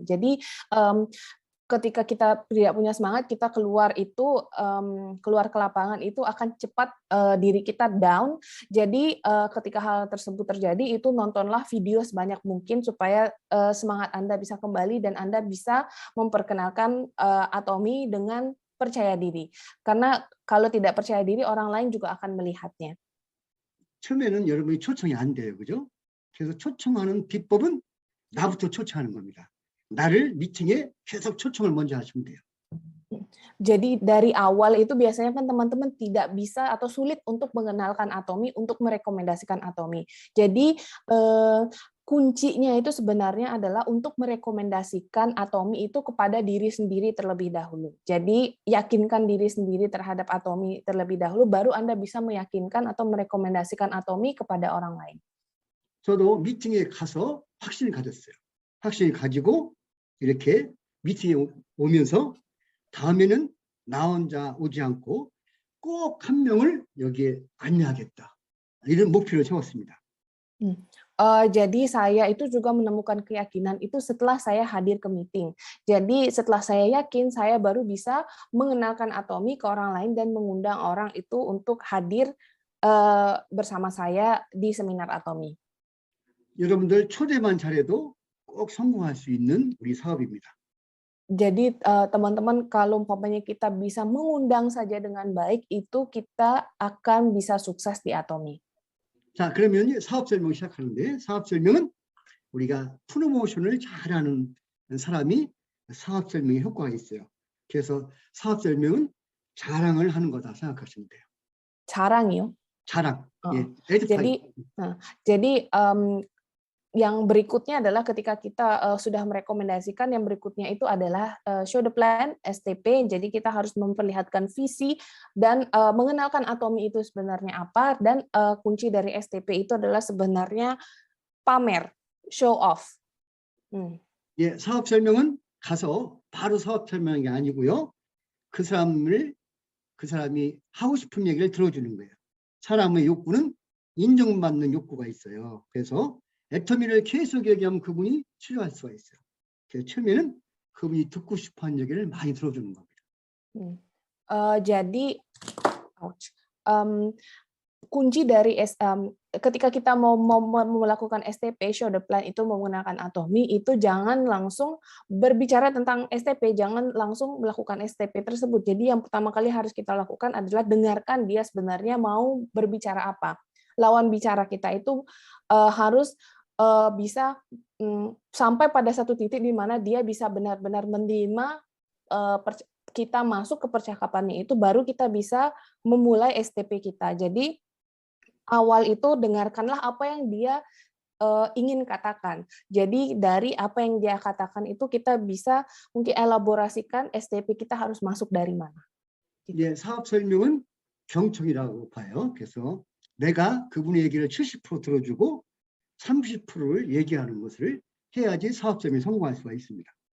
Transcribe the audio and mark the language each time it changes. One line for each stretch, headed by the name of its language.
Indonesian: Jadi ketika kita tidak punya semangat, kita keluar ke lapangan itu akan cepat diri kita down. Jadi ketika hal tersebut terjadi, itu nontonlah video sebanyak mungkin supaya semangat Anda bisa kembali dan Anda bisa memperkenalkan Atomy dengan percaya diri. Karena kalau tidak percaya diri, orang lain juga akan melihatnya.
Korean: 처음에는 여러분이 초청이 안 돼요. 그죠? 그래서 초청하는 비법은 나부터 초청하는 겁니다. 나를 미팅에 계속 초청을 먼저 하시면 돼요.
Indonesian: Jadi dari awal itu biasanya kan teman-teman tidak bisa atau sulit untuk mengenalkan Atomy, untuk merekomendasikan Atomy. Jadi kuncinya itu sebenarnya adalah untuk merekomendasikan Atomi itu kepada diri sendiri terlebih dahulu. Jadi yakinkan diri sendiri terhadap Atomi terlebih dahulu, baru Anda bisa meyakinkan atau merekomendasikan Atomi kepada orang lain.
Korean: 저도 미팅에 가서 확신을 가졌어요. 확신을 가지고 이렇게 미팅에 오면서 다음에는 나 혼자 오지 않고 꼭 한 명을 여기에 안내하겠다. 이런 목표를 세웠습니다.
Indonesian: Jadi saya itu juga menemukan keyakinan itu setelah saya hadir ke meeting. Jadi setelah saya yakin, saya baru bisa mengenalkan Atomi ke orang lain dan mengundang orang itu untuk hadir bersama saya di seminar Atomi.
Korean: 여러분들 초대만 잘해도 꼭 성공할 수 있는 우리 사업입니다.
Indonesian: Jadi teman-teman, kalau umpamanya kita bisa mengundang saja dengan baik, itu kita akan bisa sukses di Atomi.
Korean: 자, 그러면 사업 설명 시작하는데, 사업 설명은 우리가 프로모션을 잘하는 사람이 사업 설명에 효과가 있어요. 그래서 사업 설명은 자랑을 하는 거다 생각하시면 돼요. 자랑이요? 자랑. 예,
Indonesian: jadi yang berikutnya adalah ketika kita sudah merekomendasikan, yang berikutnya itu adalah show the plan, STP. Jadi kita harus memperlihatkan visi dan mengenalkan Atomi itu sebenarnya apa, dan kunci dari STP itu adalah sebenarnya pamer, show off.
Korean: 예, 사업 설명은 가서 바로 사업 설명이 아니고요. 그 사람이 하고 싶은 얘기를 들어주는 거예요. 사람의 욕구는 인정받는 욕구가 있어요. 그래서 애터미를 계속 얘기하면 그분이 치료할 수가 있어요. 그래서 처음에는 그분이 듣고 싶어하는 얘기를 많이 들어주는 겁니다.
Indonesian: Jadi kunci dari ketika kita mau melakukan STP, show the plan, itu menggunakan Atomi, itu jangan langsung berbicara tentang STP, jangan langsung melakukan STP tersebut. Jadi yang pertama kali harus kita lakukan adalah dengarkan dia sebenarnya mau berbicara apa. Lawan bicara kita itu harus bisa sampai pada satu titik di mana dia bisa benar-benar menerima kita masuk ke percakapannya itu, baru kita bisa memulai STP kita. Jadi awal itu dengarkanlah apa yang dia ingin katakan. Jadi dari apa yang dia katakan itu kita bisa mungkin elaborasikan STP kita harus masuk dari mana.
Korean: 예, 사업 설명은 경청이라고 봐요. 그래서 내가 그분의 얘기를 70% 들어주고 30%를 얘기하는 것을 해야지 사업 설명이 성공할 수가 있습니다.